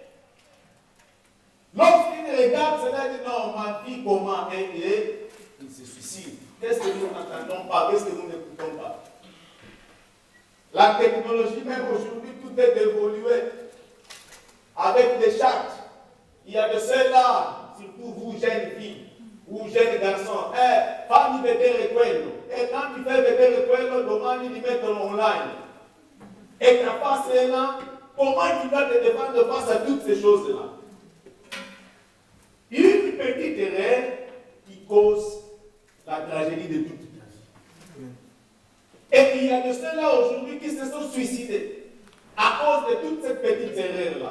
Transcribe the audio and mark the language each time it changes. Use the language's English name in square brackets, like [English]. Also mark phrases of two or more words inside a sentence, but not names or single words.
[French] Lorsqu'il regarde cela, il dit non, ma vie, comment elle est, il se suicide. Qu'est-ce que nous n'entendons pas? Qu'est-ce que nous n'écoutons pas? La technologie, même aujourd'hui, tout est évolué avec des chartes. Il y a de ceux-là, surtout vous, jeunes filles ou jeunes garçons, [Italian] fammi vedere quello. [French] Et quand tu fais [Italian] vedere quello, domani li mettono online. [French] Et ta face est là, comment tu vas te défendre face à toutes ces choses-là? petites erreurs qui causent la tragédie de toute la vie. Et il y a de ceux-là aujourd'hui qui se sont suicidés à cause de toutes ces petites erreurs-là.